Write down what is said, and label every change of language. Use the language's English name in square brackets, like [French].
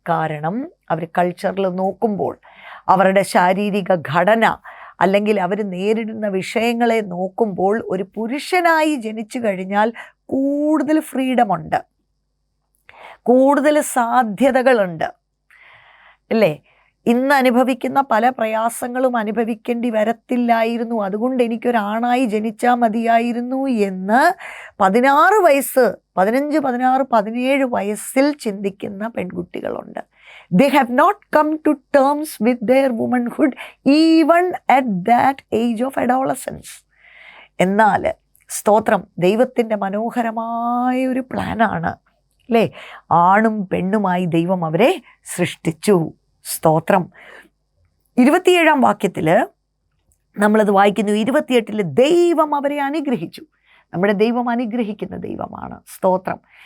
[Malayalam] കാരണം അവർ കൾച്ചറിൽ നോക്കുമ്പോൾ, അവരുടെ ശാരീരിക ഘടന അല്ലെങ്കിൽ അവർ നേരിടുന്ന വിഷയങ്ങളെ നോക്കുമ്പോൾ ഒരു പുരുഷനായി ജനിച്ചു കഴിഞ്ഞാൽ കൂടുതൽ ഫ്രീഡമുണ്ട്, കൂടുതൽ സാധ്യതകളുണ്ട്. അല്ലേ, ഇന്ന് അനുഭവിക്കുന്ന പല പ്രയാസങ്ങളും അനുഭവിക്കേണ്ടി വരത്തില്ലായിരുന്നു, അതുകൊണ്ട് എനിക്കൊരാണായി ജനിച്ചാൽ മതിയായിരുന്നു എന്ന് 16 വയസ്സ്, 15, 16, 17 വയസ്സിൽ ചിന്തിക്കുന്ന പെൺകുട്ടികളുണ്ട്. [English] They have not come to terms with their womanhood even at that age of adolescence. [Malayalam] എന്നാൽ സ്തോത്രം, ദൈവത്തിൻ്റെ മനോഹരമായ ഒരു പ്ലാനാണ് അല്ലേ, ആണും പെണ്ണുമായി ദൈവം അവരെ സൃഷ്ടിച്ചു. സ്തോത്രം. 27-ാം വാക്യത്തിൽ നമ്മളത് വായിക്കുന്നു. 28-ൽ ദൈവം അവരെ അനുഗ്രഹിച്ചു. നമ്മുടെ ദൈവം അനുഗ്രഹിക്കുന്ന ദൈവമാണ്. സ്തോത്രം.